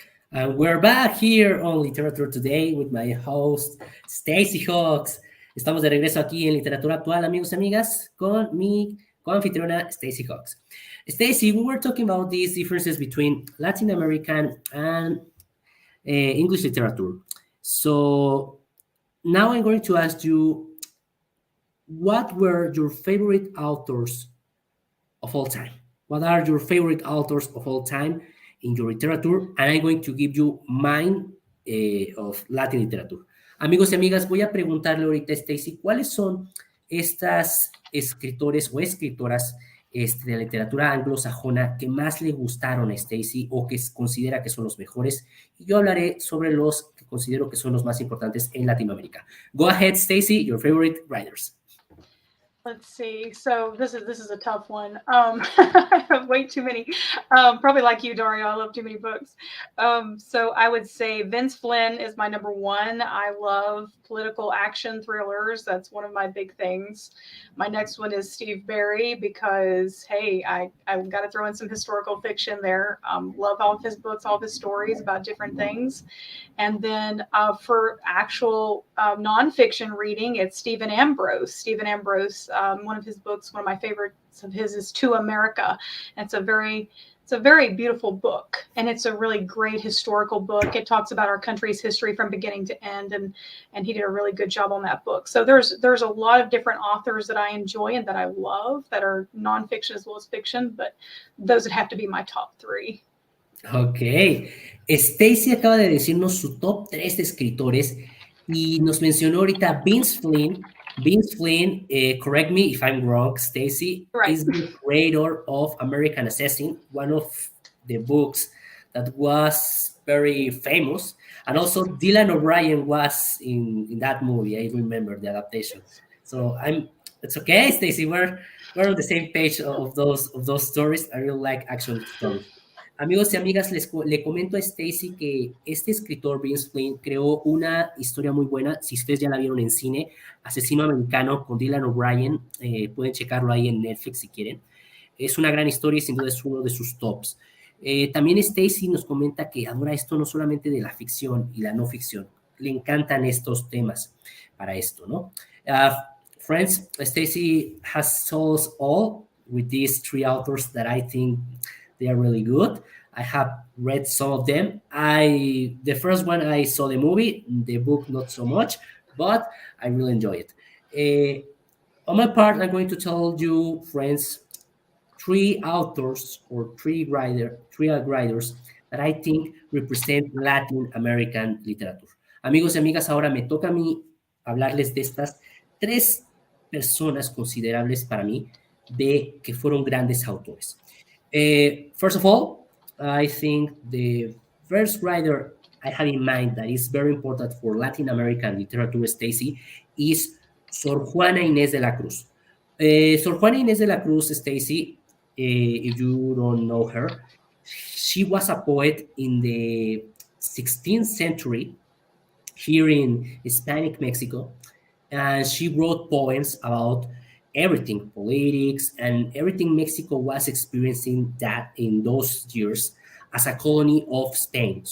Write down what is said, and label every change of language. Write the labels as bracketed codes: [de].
[en] And we're back here on Literature Today with my host, Stacy Hawks. [es] Estamos de regreso aquí en Literatura Actual, amigos y amigas, con mi coanfitriona, Stacy Hawks. [en] Stacy, we were talking about these differences between Latin American and English literature. So now I'm going to ask you, what were your favorite authors of all time? What are your favorite authors of all time in your literature? And I'm going to give you mine of Latin literature. [es] Amigos y amigas, voy a preguntarle ahorita a Stacy, ¿cuáles son estas escritores o escritoras de la literatura anglosajona que más le gustaron a Stacy o que considera que son los mejores? Y yo hablaré sobre los que considero que son los más importantes en Latinoamérica. [en] Go ahead, Stacy, your favorite writers. Let's see. So this is a tough one. I have way too many. Probably like you, Dario. I love too many books. So I would say Vince Flynn is my number one. I love political action thrillers. That's one of my big things. My next one is Steve Barry because, hey, I've got to throw in some historical fiction there. Love all of his books, all of his stories about different things. And then for actual nonfiction reading, it's Stephen Ambrose. Stephen Ambrose, one of his books, one of my favorites of his is To America. It's It's a very beautiful book, and it's a really great historical book. It talks about our country's history from beginning to end, and he did a really good job on that book. So there's a lot of different authors that I enjoy and that I love that are nonfiction as well as fiction, but those would have to be my top three. Ok. [es] Stacy acaba de decirnos su top 3 de escritores y nos mencionó ahorita Vince Flynn. [en] Vince Flynn, correct me if I'm wrong, Stacy, Right. is the creator of American Assassin, one of the books that was very famous. And also Dylan O'Brien was in that movie. I remember the adaptation. So it's okay, Stacy. We're on the same page of those stories. I really like action stories. [es] Amigos y amigas, le comento a Stacy que este escritor, Vince Flynn, creó una historia muy buena. Si ustedes ya la vieron en cine, Asesino Americano con Dylan O'Brien, pueden checarlo ahí en Netflix si quieren. Es una gran historia y sin duda es uno de sus tops. También Stacy nos comenta que adora esto no solamente de la ficción y la no ficción, le encantan estos temas para esto, ¿no? [en] Friends, Stacy has told us all with these 3 authors that I think they are really good. I have read some of them. The first one, I saw the movie, the book not so much, but I really enjoy it. On my part, I'm going to tell you, friends, 3 authors or 3 writers that I think represent Latin American literature. [es] Amigos y amigas, ahora me toca a mí hablarles de estas 3 personas considerables para mí de que fueron grandes autores. [en] First of all, I think the first writer I have in mind that is very important for Latin American literature, Stacy, is Sor Juana Inés de la Cruz. Sor Juana Inés de la Cruz, Stacy, if you don't know her, she was a poet in the 16th century here in Hispanic Mexico, and she wrote poems about everything, politics, and everything Mexico was experiencing that in those years as a colony of Spain.